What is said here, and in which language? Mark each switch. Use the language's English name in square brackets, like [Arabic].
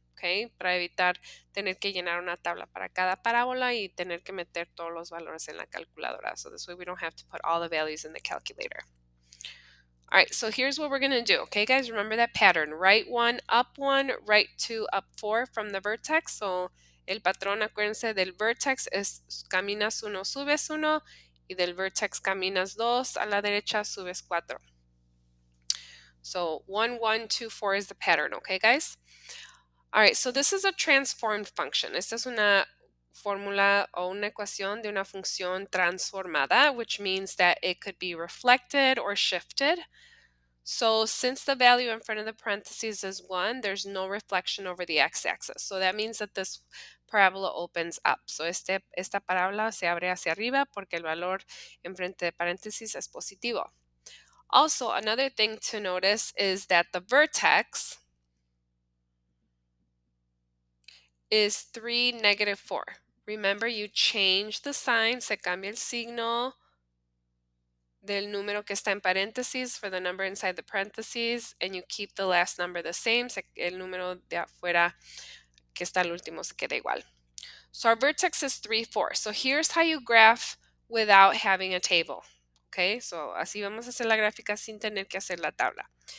[Spanish] Okay, para evitar tener que llenar una tabla para cada parábola y tener que meter todos los valores en la calculadora. [English] So this way we don't have to put all the values in the calculator. All right, so here's what we're going to do. Okay, guys, remember that pattern. Right 1, up 1, right 2, up 4 from the vertex. [Spanish] So el patrón, acuérdense, del vertex es caminas 1, subes 1, y del vertex caminas 2, a la derecha subes 4. [English] So 1, 1, 2, 4 is the pattern, okay, guys? All right, so this is a transformed function. [Spanish] Esta es una fórmula o una ecuación de una función transformada, [English] which means that it could be reflected or shifted. So since the value in front of the parentheses is 1, there's no reflection over the x-axis. So that means that this parabola opens up. [Spanish] So esta parábola se abre hacia arriba porque el valor en frente de paréntesis es positivo. [English] Also, another thing to notice is that the vertex is 3, -4. Remember, you change the sign, [Spanish] se cambia el signo del número que está en paréntesis [English] for the number inside the parentheses, and you keep the last number the same, [Spanish] el número de afuera que está al último se queda igual. [English] So our vertex is 3, 4. So here's how you graph without having a table. [Spanish] Okay, so así vamos a hacer la gráfica sin tener que hacer la tabla.